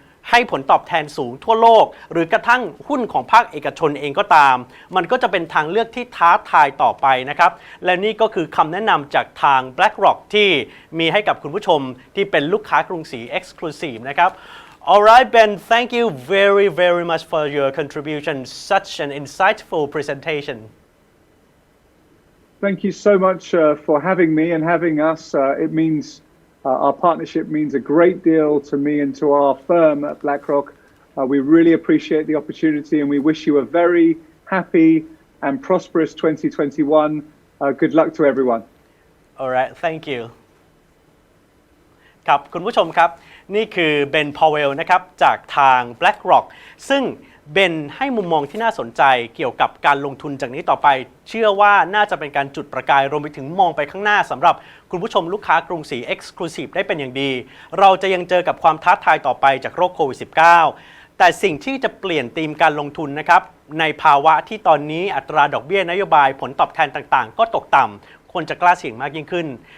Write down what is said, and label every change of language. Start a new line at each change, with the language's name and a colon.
Thai: ให้ผลตอบแทนสูงทั่วโลกหรือกระทั่งหุ้นของภาคเอกชนเองก็ตามมันก็จะเป็นทางเลือกที่ท้าทายต่อไปนะครับและนี่ก็คือคำแนะนำจากทาง BlackRock ที่มีให้กับคุณผู้ชมที่เป็นลูกค้ากรุงศรี Exclusive นะครับ Alright Ben, thank you very very much for your contribution.
English: Such an insightful presentation. Thank you so much for having me and having us. It means...Our partnership means a great deal to me and to our firm at BlackRock. We really appreciate the opportunity and we wish you a very happy and prosperous 2021. Good luck to everyone. All right, thank you.
Thai: ครับคุณผู้ชมครับนี่คือเบนพาวเวลนะครับจากทาง BlackRock ซึ่ง เบนให้มุมมองที่น่าสนใจเกี่ยวกับการลงทุนจากนี้ต่อไปเชื่อว่าน่าจะเป็นการจุดประกายรวมไปถึงมองไปข้างหน้าสำหรับคุณผู้ชมลูกค้ากรุงศรี Exclusive ได้เป็นอย่างดีเราจะยังเจอกับความท้าทายต่อไปจากโรคโควิด -19 แต่สิ่งที่จะเปลี่ยนธีมการลงทุนนะครับในภาวะที่ตอนนี้อัตราดอกเบี้ยนโยบายผลตอบแทนต่างๆก็ตกต่ำคนจะกล้าเสี่ยงมากยิ่งขึ้น